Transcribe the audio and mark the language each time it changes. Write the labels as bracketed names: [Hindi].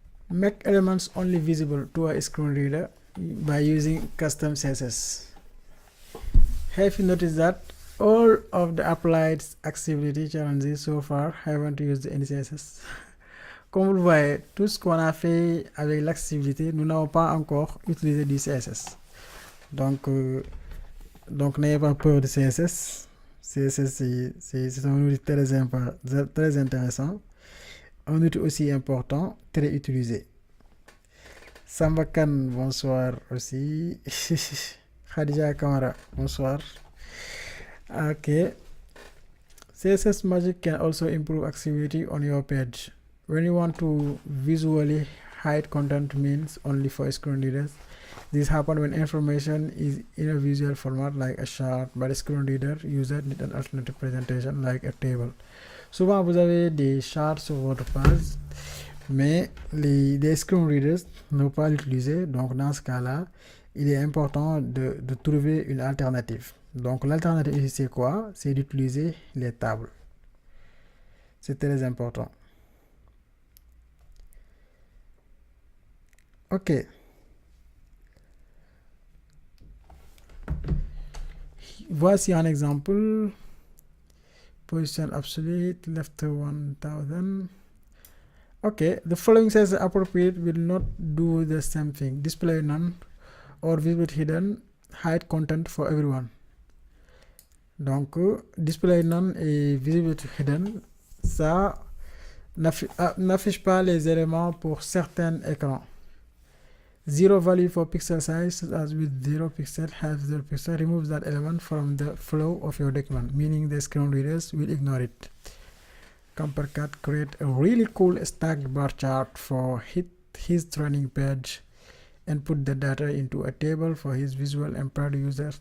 [English] Make elements only visible to a screen reader by using custom CSS. Have you noticed that all of the applied accessibility challenges so far haven't used any CSS? [French] Comme vous le voyez, tout ce qu'on a fait avec l'accessibilité, nous n'avons pas encore utilisé du CSS. Donc n'ayez pas peur de CSS. CSS c'est un outil très intéressant. Un outil aussi important, très utilisé. Sambakan, bonsoir aussi. Khadija Kamara, bonsoir. Ok. [English] CSS Magic can also improve accessibility on your page. When you want to visually hide content means only for screen readers. This happens when information is in a visual format like a chart, but a screen reader user need an alternative presentation like a table. [French] Souvent vous avez des charts sur votre page, mais les screen readers n'ont pas l'utiliser. Donc dans ce cas-là, il est important de trouver une alternative. Donc l'alternative ici c'est quoi? C'est d'utiliser les tables. C'est très important. Ok. Voici un exemple. Position absolute, left 1000. [English] Okay, the following says appropriate will not do the same thing. Display none or visible hidden, hide content for everyone. [French] Donc display none et visibility hidden, ça n'affiche pas les éléments pour certains écrans. [English] Zero value for pixel size, as with 0 pixel, have 0 pixel, removes that element from the flow of your document, meaning the screen readers will ignore it. Conquerir create a really cool stacked bar chart for his training page and put the data into a table for his visual impaired users.